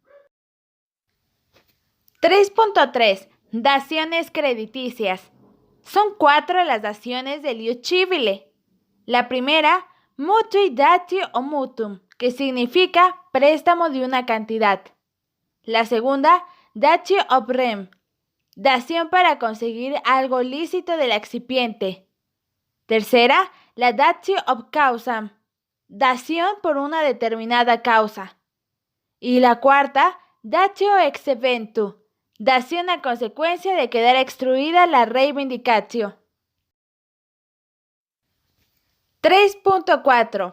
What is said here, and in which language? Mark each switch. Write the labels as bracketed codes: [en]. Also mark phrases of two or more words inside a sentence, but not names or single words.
[es] 3.3. Daciones crediticias. Son 4 las daciones del [la] ius civile. [es] La primera, [la] mutui datio [es] o mutuum, que significa préstamo de una cantidad. La segunda, [la] datio ob rem, [es] dación para conseguir algo lícito del accipiente. Tercera, la [la] datio ob causam, [es] dación por una determinada causa. Y la cuarta, [la] datio ex eventu, [es] dación a consecuencia de quedar extruida la reivindicatio. 3.4.